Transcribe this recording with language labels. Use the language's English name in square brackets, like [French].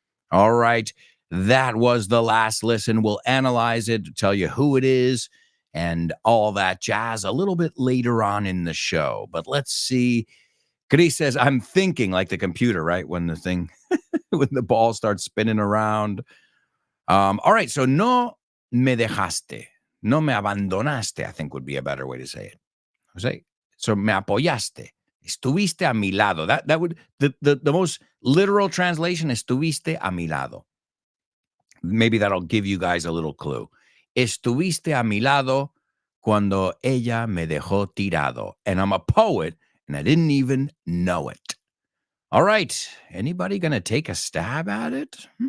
[English] All right, that was the last listen. We'll analyze it, tell you who it is, and all that jazz a little bit later on in the show. But let's see. Chris says, I'm thinking like the computer, right? When the thing, when the ball starts spinning around. All right, so [Spanish] no me dejaste, no me abandonaste, [English] I think would be a better way to say it. [Spanish] So me apoyaste, estuviste a mi lado. [English] That would, the most literal translation, [Spanish] estuviste a mi lado. [English] Maybe that'll give you guys a little clue. [Spanish] Estuviste a mi lado cuando ella me dejó tirado. [English] And I'm a poet, and I didn't even know it. All right, anybody going to take a stab at it?